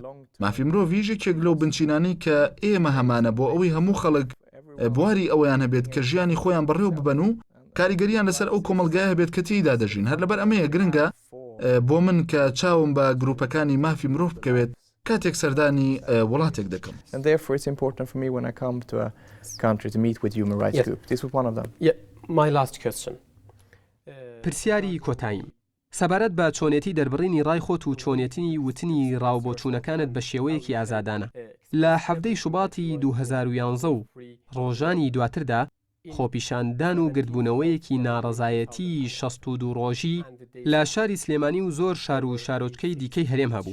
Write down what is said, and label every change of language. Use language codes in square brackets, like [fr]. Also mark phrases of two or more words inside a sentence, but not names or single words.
[ckb] مافی مرۆڤ یەکێک لەو بنچینانی کە ئێمە هەمانە بۆ ئەوەی هەموو خەڵک بواری ئەویان هەبێت کە ژیانی خۆیان بەڕێوە ببەن و کاریگەریان لەسەر ئەو کۆمەلگایە هەبێت کە تێیدا دەژین. هەر لەبەر ئەمەیە گرنگە بۆ من کە چاوم بە گروپەکانی مافی مرۆڤ بکەوێت کاتێک سەردانی وڵاتێک دەکەم. [en] And therefore it's important for me when I come to a country to meet with human rights group. This was one of them. Yeah, my last question. [ckb] پرسیاری کۆتاییم. سەبارەت بە چۆنێتی دەربڕینی ڕای خۆت و چۆنێتنی وتنی ڕاوبۆچوونەکانت بە شێوەیەکی ئازادانە. لە 7 شوباتی 2011 و ڕۆژانی دواتردا خۆپیشاندان و گردبوونەوەیەکی ناڕەزایەتی 62 ڕۆژی لە شاری سلێمانی و زۆر شار و شارۆچکەی دیکەی هەرێم هەبوو.